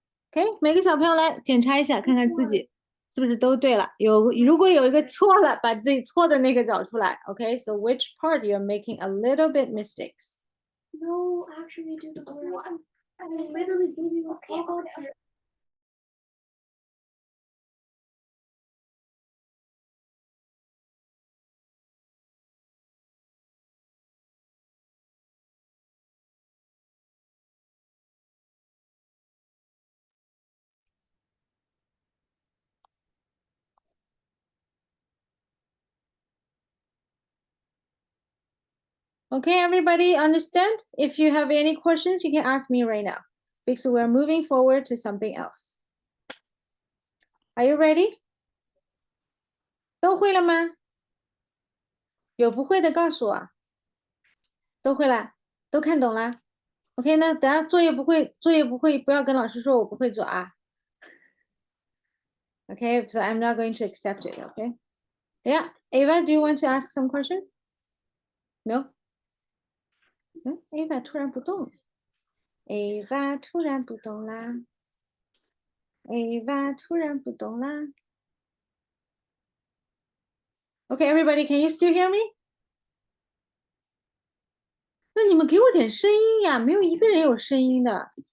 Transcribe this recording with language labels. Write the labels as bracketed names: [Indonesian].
[Chinese] OK，每个小朋友来检查一下，看看自己是不是都对了。如果有一个错了，把自己错的那个找出来。 [English] OK，so which part you're making a little bit mistakes? No, actually, do the one. I literally gave you a call. Okay, everybody understand? If you have any questions, you can ask me right now because we're moving forward to something else. Are you ready? [Chinese] 都会了吗？有不会的告诉我。都会啦，都看懂啦。 OK，那等下作业不会，不要跟老师说我不会做啊。 [English] Okay, so I'm not going to accept it. Okay. Yeah, Ava, do you want to ask some question? No. No, [Chinese] Ava 突然不动了。 Ava 突然不动啦。Ava 突然不动啦。 [English] Okay, everybody, can you still hear me? [Chinese] 那你们给我点声音呀，没有一个人有声音的。